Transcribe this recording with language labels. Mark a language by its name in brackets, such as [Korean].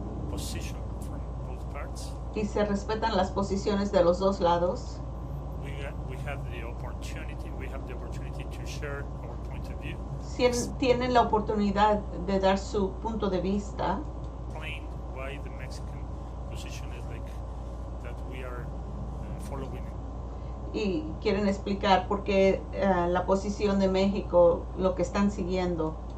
[English] Position from both parts. [Spanish] y se respetan las posiciones de los dos lados. [English] We have the opportunity to share our point of view. [Spanish] Tienen la oportunidad de dar su punto de vista. [English] Explain why the Mexican position is like that we are following. [Spanish] Y quieren explicar por qué la posición de México, lo que están siguiendo